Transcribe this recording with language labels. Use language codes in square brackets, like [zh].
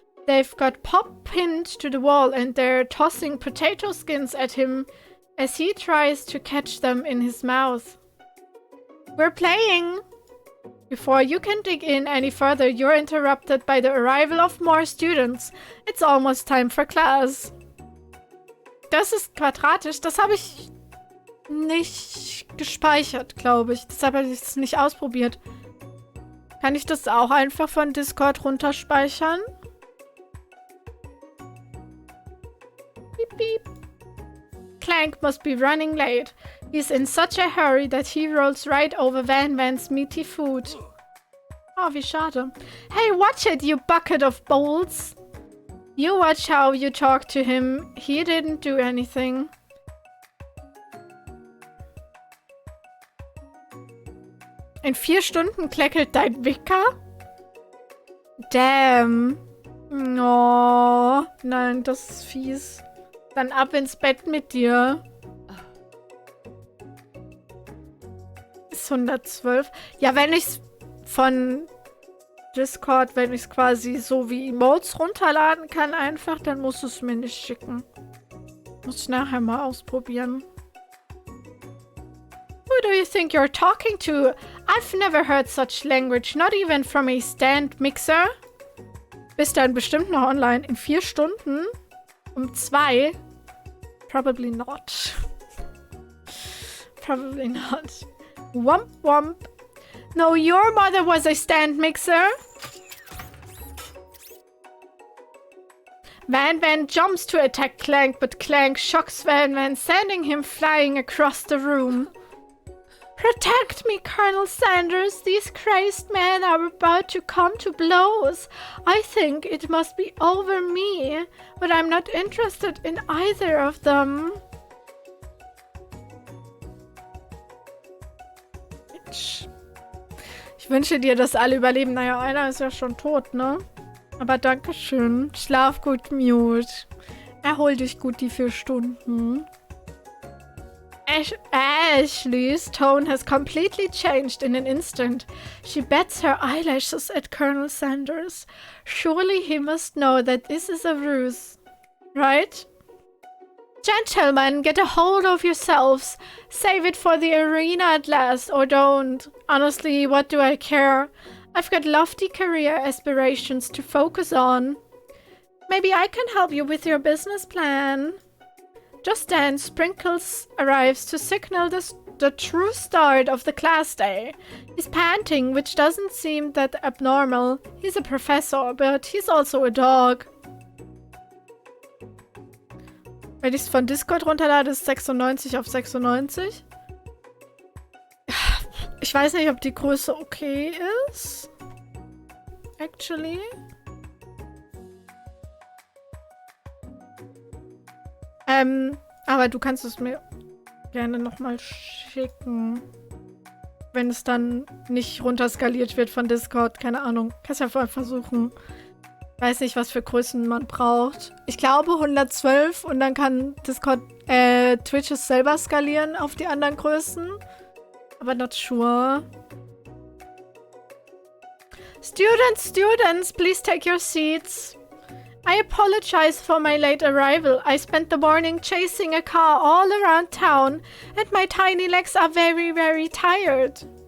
[en] They've got Pop pinned to the wall and they're tossing potato skins at him as he tries to catch them in his mouth. We're playing! Before you can dig in any further, you're interrupted by the arrival of more students. It's almost time for class. [de] Das ist quadratisch. Das habe ich nicht gespeichert, glaube ich. Deshalb habe ich es nicht ausprobiert. Kann ich das auch einfach von Discord runterspeichern? [en] Beep, beep. Clank must be running late. He's in such a hurry that he rolls right over Van Van's meaty food. [de] Oh, wie schade. [en] Hey, watch it, you bucket of bolts. You watch how you talk to him. He didn't do anything. [de] In 4 Stunden kleckelt dein Wicker? Damn. Oh, nein, das ist fies. Dann ab ins Bett mit dir. Ist 112. Ja, wenn ich's von Discord, wenn ich es quasi so wie Emotes runterladen kann einfach, dann musst du es mir nicht schicken. Muss ich nachher mal ausprobieren. [en] Who do you think you're talking to? I've never heard such language, not even from a stand mixer. [de] Bist dann bestimmt noch online in 4 Stunden? Um 2? [en] Probably not. Probably not. Womp womp. No, your mother was a stand mixer. Van jumps to attack Clank, but Clank shocks Van, sending him flying across the room. Protect me, Colonel Sanders. These crazed men are about to come to blows. I think it must be over me, but I'm not interested in either of them. Bitch. [de] Ich wünsche dir, dass alle überleben. Naja, einer ist ja schon tot, ne? Aber dankeschön. Schlaf gut, Mute. Erhol dich gut die 4 Stunden. [en] Ashley's tone has completely changed in an instant. She bats her eyelashes at Colonel Sanders. Surely he must know that this is a ruse. Right? Gentlemen, get a hold of yourselves. Save it for the arena at last, or don't. Honestly, what do I care? I've got lofty career aspirations to focus on. Maybe I can help you with your business plan. Just then, Sprinkles arrives to signal the true start of the class day. He's panting, which doesn't seem that abnormal. He's a professor, but he's also a dog. [de] Wenn ich es von Discord runterlade, ist 96 auf 96. Ich weiß nicht, ob die Größe okay ist. Actually. Aber du kannst es mir gerne nochmal schicken. Wenn es dann nicht runterskaliert wird von Discord. Keine Ahnung. Kannst ja vorher versuchen. Weiß nicht, was für Größen man braucht. Ich glaube 112 und dann kann Discord, Twitch es selber skalieren auf die anderen Größen. [en] Aber not sure. Students, please take your seats. I apologize for my late arrival. I spent the morning chasing a car all around town, and my tiny legs are very, very tired.